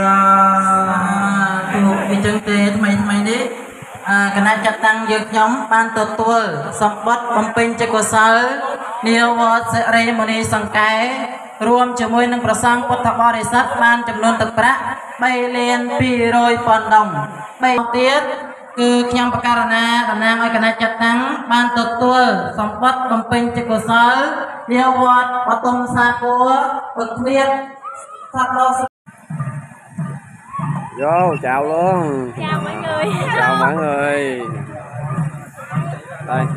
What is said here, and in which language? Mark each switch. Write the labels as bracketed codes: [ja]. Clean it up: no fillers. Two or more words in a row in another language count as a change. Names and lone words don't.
[km] ទូអញ្ចឹងទេថ្មីនេះគណៈចាត់តាំងយើងខ្ញុំបានទទួលសម្បត្តិបំពេញជាកុសលនាវត្តសិរីមុនីសង្កែរួមជាមួយនឹងព្រះសង្ឃពុទ្ធបរិស័ទបានចំនួនទឹកប្រាក់3,200,000 ដុំ3ទៀតគឺខ្ញុំបករណាតំណាងឲ្យគណៈចាត់តាំងបានទទួលសម្បត្តិបំពេញជាកុសលនាវត្តបតុមសាគរពុទ្ធវិទ្យាសាស្ត្រ [vi] Vô, chào luôn. Chào mọi người. Chào mọi người. Đây.